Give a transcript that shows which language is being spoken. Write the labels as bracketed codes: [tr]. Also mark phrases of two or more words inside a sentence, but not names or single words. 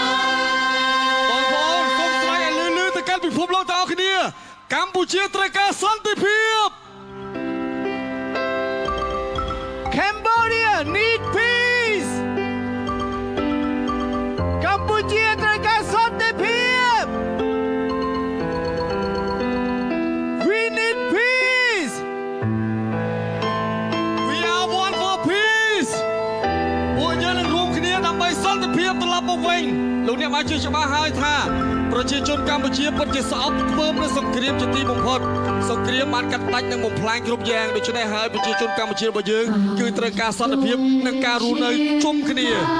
[km] បងប្អូនសូមស្រែកឲ្យលឺទៅកាន់ពិភពលោកទាំងអស់គ្នាកម្ពុជាត្រូវការសន្តិភាព [en] Cambodia need peace [km] កម្ពុជាត្រូវការសន្តិភាព [en] We need peace We are one for peace [km] ពួកយើងនឹងរួមគ្នាដើម្បីសន្តិភាពត្រឡប់មកវិញលោកអ្នកបានជឿច្បាស់ហើយថាប្រជាជនកម្ពុជាពិតជាស្អប់ខ្ពើមនឹងសង្គ្រាមជាទីបំផុតសង្គ្រាមបានកាត់ផ្ដាច់និងបំផ្លាញគ្រប់យ៉ាងដូច្នេះហើយប្រជាជនកម្ពុជារបស់យើងគឺត្រូវការសន្តិភាពនិងការរស់នៅជុំគ្នា